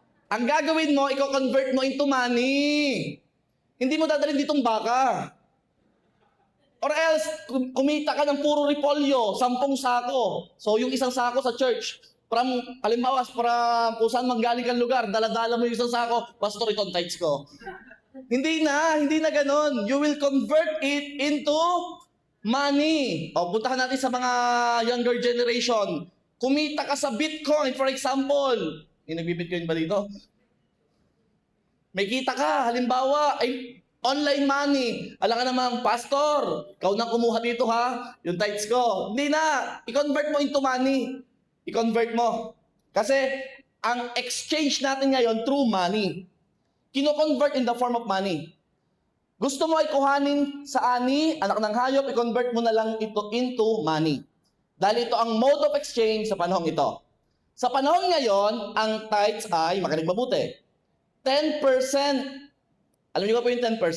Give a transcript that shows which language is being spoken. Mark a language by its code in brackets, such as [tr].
[tl] Ang gagawin mo, i-convert mo [en] into money. [tl] Hindi mo dadalhin ditong baka. Or else, kumita ka ng puro repolyo, 10 sako. So yung isang sako sa church, halimbawa, kung saan manggaling kang lugar, dala-dala mo yung isang sako, pastor, ito ang tithes ko. Hindi na ganon. [en] You will convert it into money. [tl] O, puntahan natin sa mga younger generation. Kumita ka sa Bitcoin, [en] for example. [tl] May nagbi-Bitcoin ba dito? May kita ka, halimbawa, ay online money. Alam ka naman, pastor, ikaw na kumuha dito ha, yung tithes ko. Hindi na, i-convert mo [en] into money. [tl] I-convert mo. Kasi, ang exchange natin ngayon through money. [en] Kino-convert in the form of money. [tl] Gusto mo ay kuhanin sa ani, anak ng hayop, i-convert mo na lang ito [en] into money. [tl] Dahil ito ang [en] mode of exchange [tl] sa panahong ito. Sa panahon ngayon, ang tithes ay, makinig mabuti, 10%. Alam niyo ba po yung 10%?